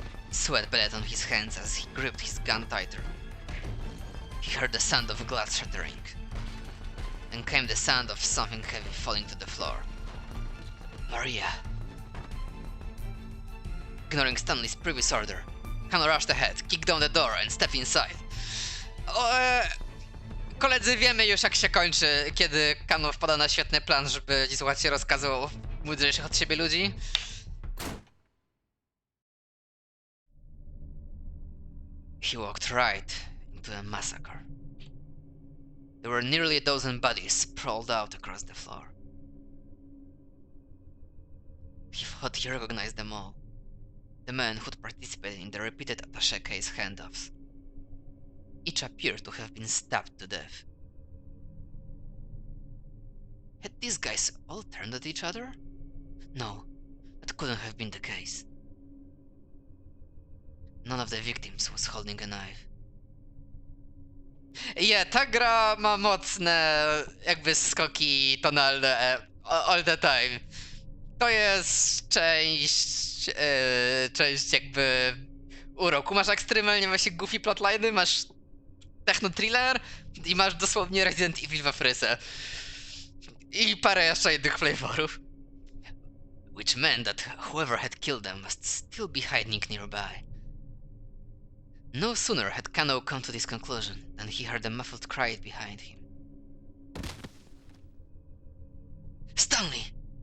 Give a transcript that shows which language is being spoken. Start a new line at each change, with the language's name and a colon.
English: Sweat bled on his hands as he gripped his gun tighter. He heard the sound of glass shattering. Then came the sound of something heavy falling to the floor. Maria. Ignoring Stanley's previous order, Kano rushed ahead, kicked down the door and stepped inside.
Polish: Koledzy, wiemy już jak się kończy, kiedy Kano wpada na świetny plan, żeby nie słuchać się rozkazu mądrzejszych od siebie ludzi.
English: He walked right into a massacre. There were nearly a dozen bodies sprawled out across the floor. He thought he recognized them all. The men who'd participated in the repeated attaché case handoffs. Each appeared to have been stabbed to death. Had these guys all turned at each other? No, that couldn't have been the case. None of the victims was holding a knife.
Polish: Ta gra ma mocne jakby skoki tonalne
English: all the time.
Polish: To jest część jakby uroku. Masz ekstremalnie właśnie goofy plotliny, masz techno-thriller i masz dosłownie Resident Evil w fryse. I parę jeszcze innych flavorów.
English: Which meant that whoever had killed them must still be hiding nearby. No sooner had Kano come to this conclusion than he heard a muffled cry behind him. Stanley!